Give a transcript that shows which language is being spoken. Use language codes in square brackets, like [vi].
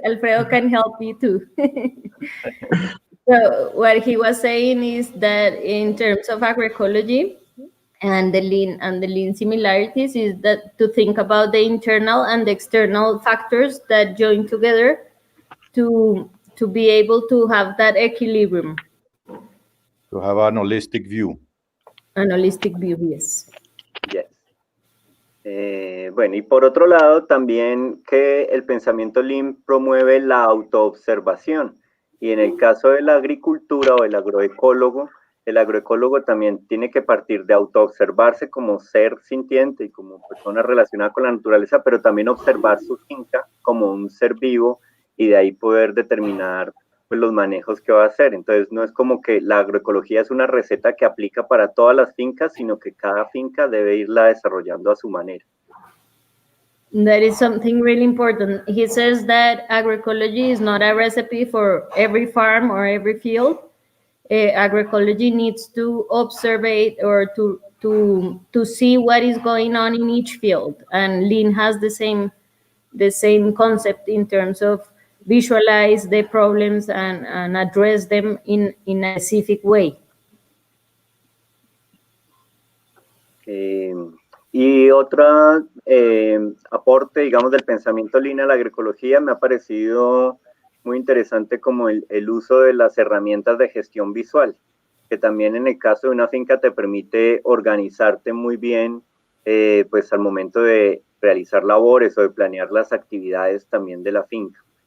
[en] Alfredo can help you too. So what he was saying is that in terms of agroecology and the lean similarities is that to think about the internal and the external factors that join together to be able to have that equilibrium. To have an holistic view. An holistic view, yes. Yes. [es] Bueno, y por otro lado, también que el pensamiento Lean promueve la autoobservación. Y en el caso de la agricultura o el agroecólogo también tiene que partir de autoobservarse como ser sintiente y como persona relacionada con la naturaleza, pero también observar su finca como un ser vivo y de ahí poder determinar pues, los manejos que va a hacer. Entonces, no es como que la agroecología es una receta que aplica para todas las fincas, sino que cada finca debe irla desarrollando a su manera. [en] That is something really important. He says that agroecology is not a recipe for every farm or every field. Agroecology needs to observe or to see what is going on in each field. And Lean has the same concept in terms of visualize the problems and address them in a specific way. [es] Y otra aporte, digamos, del pensamiento Lean a la agroecología me ha parecido muy interesante como el uso de las herramientas de gestión visual, que también en el caso de una finca te permite organizarte muy bien, pues al momento de realizar labores o de planear las actividades también de la finca.